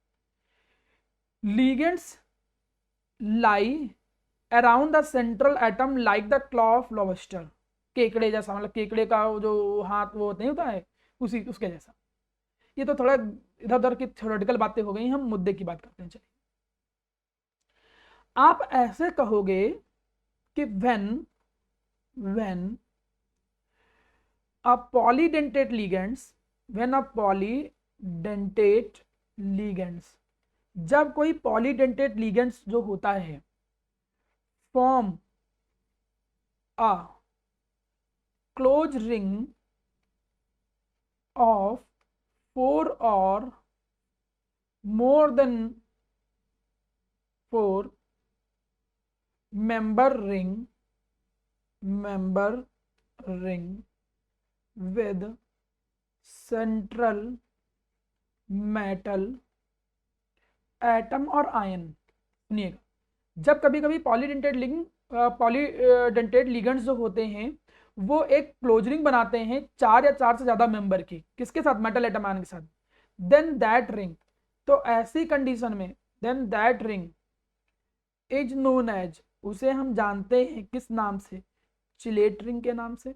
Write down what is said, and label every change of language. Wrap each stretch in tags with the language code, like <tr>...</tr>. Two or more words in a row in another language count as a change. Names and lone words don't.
<en>ligands lie around the central atom like the claw of lobster,</en> <hi>केकड़े जैसा, मतलब केकड़े का जो हाथ वो नहीं होता है, उसी उसके जैसा। ये तो थोड़ा इधर उधर की थ्योरेटिकल बातें हो गई, हम मुद्दे की बात करते हैं। चलिए, आप ऐसे कहोगे कि</hi> <en>व्हेन a polydentate ligands, when a polydentate ligands,</en> <hi>जब कोई</hi> <en>polydentate ligands</en> <hi>जो होता है</hi> <en>form a close ring ऑफ 4 और more than 4 member ring with central metal एटम और आयन।</en> <hi>सुनिएगा, जब कभी कभी</hi> <en>polydentate ligands</en> <hi>जो होते हैं वो एक</hi> <en>close ring</en> <hi>बनाते हैं 4 या 4 से ज्यादा मेंबर की, किसके साथ,</hi> <en>metal atom ion</en> <hi>के साथ।</hi> <en>then that ring,</en> <hi>तो ऐसी कंडीशन में</hi> <en>then that ring is known as,</en> <hi>उसे हम जानते हैं किस नाम से,</hi> <en>chelate ring</en> <hi>के नाम से।</hi>